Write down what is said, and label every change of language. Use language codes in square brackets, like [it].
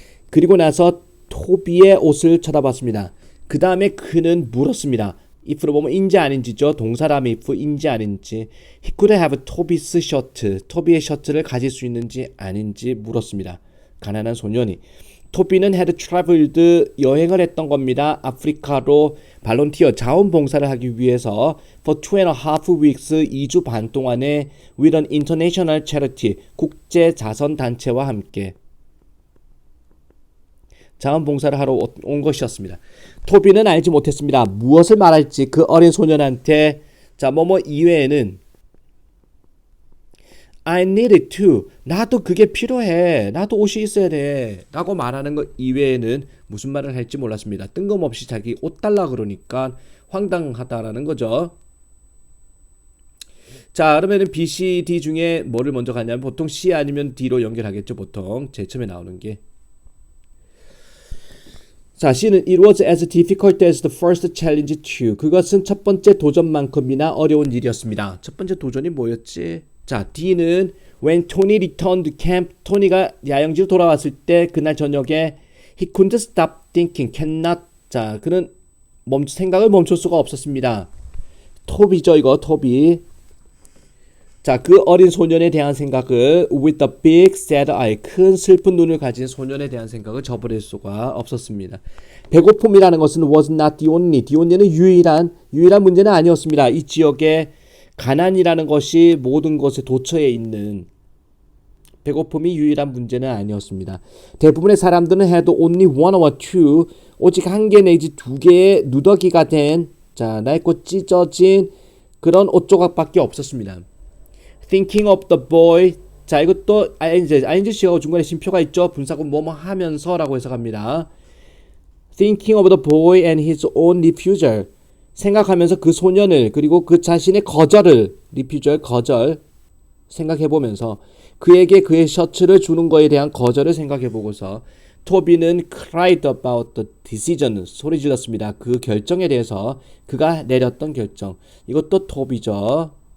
[ko] 그리고 나서 토비의 옷을 쳐다봤습니다. 그 다음에 그는 물었습니다. if로 보면 인지 아닌지죠. 동사라면 if인지 아닌지. [en] He could have Toby's shirt. [ko] 토비의 셔츠를 가질 수 있는지 아닌지 물었습니다. 가난한 소년이. 토비는 [en] had traveled [ko] 여행을 했던 겁니다. 아프리카로 발론티어 자원봉사를 하기 위해서 [en] for 2.5 weeks [ko] 2주 반 동안에 [en] with an international charity [ko] 국제 자선 단체와 함께. 자원봉사를 하러 온 것이었습니다. 토비는 알지 못했습니다. 무엇을 말할지 그 어린 소년한테 자 뭐뭐 이외에는 [en] I need it too. [ko] 나도 그게 필요해. 나도 옷이 있어야 돼. 라고 말하는 것 이외에는 무슨 말을 할지 몰랐습니다. 뜬금없이 자기 옷 달라 그러니까 황당하다라는 거죠. 자, 그러면은 B, C, D 중에 뭐를 먼저 가냐면 보통 C 아니면 D로 연결하겠죠. 보통 제일 처음에 나오는 게. 자, C는 [en] It was as difficult as the first challenge too. [ko] 그것은 첫 번째 도전만큼이나 어려운 일이었습니다. 첫 번째 도전이 뭐였지? 자, D는 [en] When Tony returned to camp, [ko] 토니가 야영지로 돌아왔을 때 그날 저녁에 [en] He couldn't stop thinking, cannot. [ko] 자, 그는 생각을 멈출 수가 없었습니다. 토비죠, 이거 토비. 자, 그 어린 소년에 대한 생각을 [en] with the big sad eye, [ko] 큰 슬픈 눈을 가진 소년에 대한 생각을 저버릴 수가 없었습니다. 배고픔이라는 것은 [en] was not the only [ko] 는 유일한 문제는 아니었습니다. 이 지역에 가난이라는 것이 모든 것에 도처에 있는 배고픔이 유일한 문제는 아니었습니다. 대부분의 사람들은 [en] had only one or two, [ko] 오직 한 개 내지 두 개의 누더기가 된 낡고 찢어진 그런 옷 조각밖에 없었습니다. [en] Thinking of the boy. [ko] 자, 이것도 ingC하고 중간에 쉼표가 있죠. 분사구 뭐뭐 하면서라고 해석합니다. [en] Thinking of the boy and his own refusal. [ko] 생각하면서 그 소년을 그리고 그 자신의 거절을 refusal 거절 생각해보면서 그에게 그의 셔츠를 주는 거에 대한 거절을 생각해보고서 토비는 [en] cried about the decision. [ko] 소리 질렀습니다. 그 결정에 대해서 그가 내렸던 결정. 이것도 토비죠.